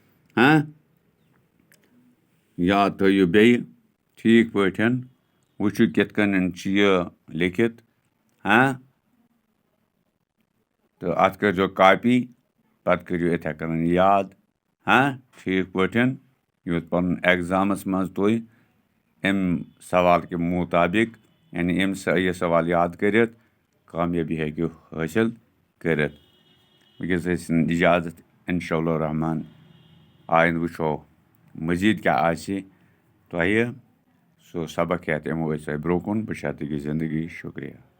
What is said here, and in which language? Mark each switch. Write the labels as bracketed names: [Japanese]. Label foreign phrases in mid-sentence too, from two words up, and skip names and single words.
[Kashmiri] याद थो बे ठीक पे वुचु कित कन यह लिखित तो अत कर कापी पत करो इथे कन याद ठीक पे युत पन एग्जामस मज तुह अम सवाल के मुताबिक यानी यह सवाल याद कर कामयाबी हेकियो हासिल कर वस इजाजत इंशाअल्लाह रहमान आइंद वुचो मजीद क्या तुह सो सबक हेत यमो ब्रो कुन बशर्ते ज़िंदगी शुक्रिया।